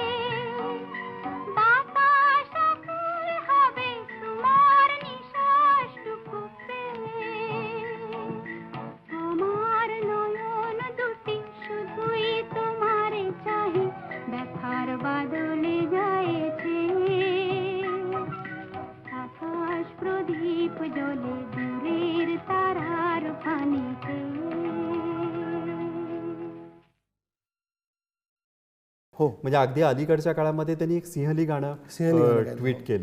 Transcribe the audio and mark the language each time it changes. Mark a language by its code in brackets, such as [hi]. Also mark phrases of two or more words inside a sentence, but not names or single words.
[bn] বাতাস আকুল হবে তোমার নিঃশ্বাসটুকু পেয়ে আমার নয়ন দুটি শুধুই তোমারে চাহি ব্যথার বাদলে যাইছে আকাশ প্রদীপ জ্বলে দূরের তারার পানিতে [mr] हो म्हणजे अगदी अलीकडच्या काळामध्ये त्यांनी एक सिंहली गाणं सिंहली गाणं गायलं. ट्विट केलं.